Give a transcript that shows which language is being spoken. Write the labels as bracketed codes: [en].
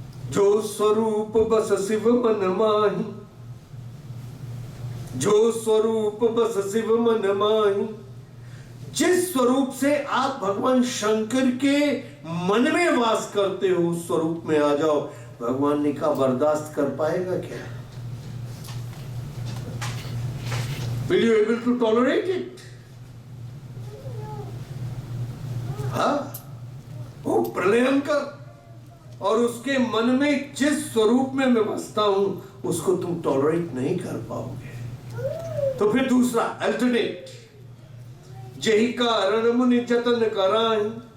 [hi] जो स्वरूप बस शिव मन माही, जो स्वरूप बस शिव मन माही। जिस स्वरूप से आप भगवान शंकर के मन में वास करते हो, उस स्वरूप में आ जाओ। भगवान ने कहा बर्दाश्त कर पाएगा क्या? [en] Will you able to tolerate it? [hi] हाँ, वो प्रलयंकर, और उसके मन में जिस स्वरूप में मैं बसता हूं, उसको तुम टॉलरेट नहीं कर पाओगे। तो फिर दूसरा अल्टरनेट, जही कारण मुनि जतन कराएं।